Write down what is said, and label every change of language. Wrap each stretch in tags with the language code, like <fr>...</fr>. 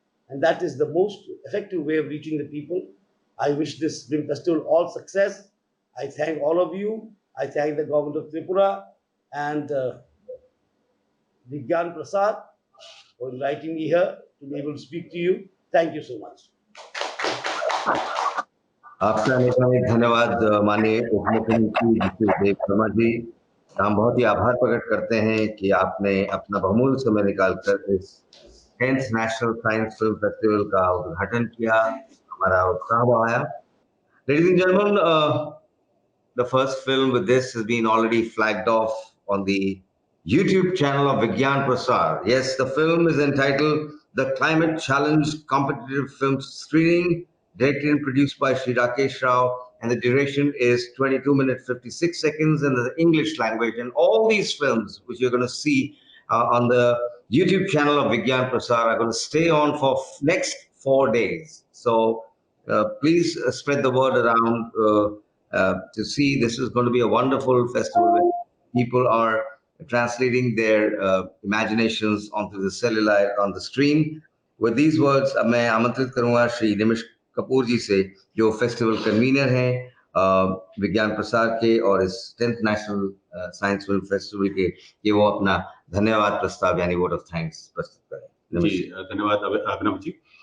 <en>And that is the most effective way of reaching the people. I wish this film festival all success. I thank all of you. I thank the government of Tripura and Vigyan Prasad for inviting me here to be able to speak to you. Thank you so much.</en> <hi>आपका अनेक धन्यवाद माननीय उप मुख्यमंत्री जिष्णु देव वर्मा जी। हम बहुत ही आभार प्रकट करते हैं कि आपने अपना बहुमूल्य समय निकालकर इस 10th national science film festival का उद्घाटन किया, हमारा उत्साह बढ़ाया।</hi> <en>Ladies and gentlemen, the first film with this has been already flagged off on the YouTube channel of Vigyan Prasad. Yes, the film is entitled The Climate Challenge Competitive Film Screening, directed and produced by Shri Rakesh Rao, and the duration is 22 minutes 56 seconds in the English language. And all these films, which you're going to see on the YouTube channel of Vigyan Prasad, are going to stay on for next 4 days. So please spread the word around to see. This is going to be a wonderful festival where people are translating their imaginations onto the cellular on the screen. With these words,</en> <hi>मैं आमंत्रित करूंगा श्री निमिष कपूर जी से, जो festival convener हैं विज्ञान प्रसार के और इस 10th national science film festival के, कि वो अपना धन्यवाद प्रस्ताव यानी वोट ऑफ थैंक्स प्रस्तुत करें। जी धन्यवाद अभिनव जी।</hi>